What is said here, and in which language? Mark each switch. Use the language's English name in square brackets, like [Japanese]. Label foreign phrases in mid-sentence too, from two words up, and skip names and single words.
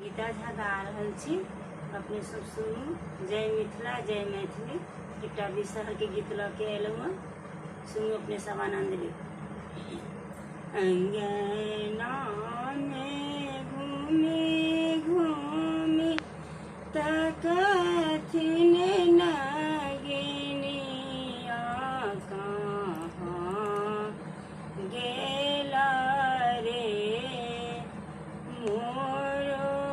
[Maithili] रीता झा गा रहल छी। अपने सब सुनू। जय मिथिला जय मैथिली एकटा बिसहर के गीत लऽ के एलहुँ। सुनू अपने सब आनंद ली। अंगना में घूमी घूमी तकथिन नगिनिया कहाँ गेला रे मोरो